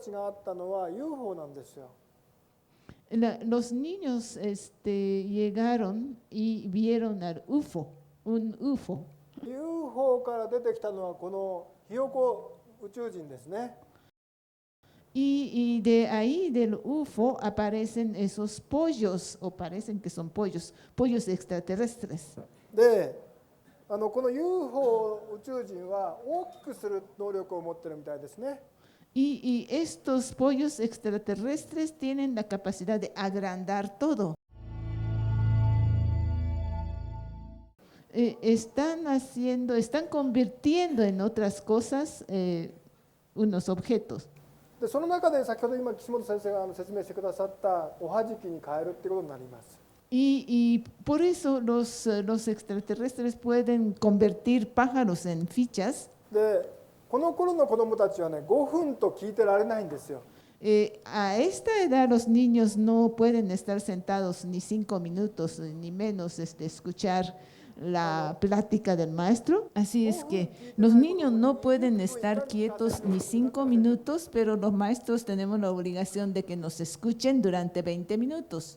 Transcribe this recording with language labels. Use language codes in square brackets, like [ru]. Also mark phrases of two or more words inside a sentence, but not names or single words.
[es] Los niños llegaron y vieron al UFO, un UFO. Y de ahí del UFO aparecen esos pollos, o parecen que son pollos, pollos extraterrestres. [ja] この UFO 宇宙人は大きくする能力を持っているみたいですね。 [es] Y estos pollos extraterrestres tienen la capacidad de agrandar todo. Están convirtiendo en otras cosas unos objetos. [ja] でその中で先ほど今岸本先生が説明してくださったおはじきに変えるってことになります。 [es] Y por eso los extraterrestres pueden convertir pájaros en fichas. [ja] でこの頃の子どもたちはね、5分と聞いてられないんですよ。 [es] A esta edad los niños no pueden estar sentados ni 5 minutos, ni menos escuchar la plática del maestro. Así es que los niños no pueden estar quietos ni 5 minutos, pero los maestros tenemos la obligación de que nos escuchen durante 20 minutos.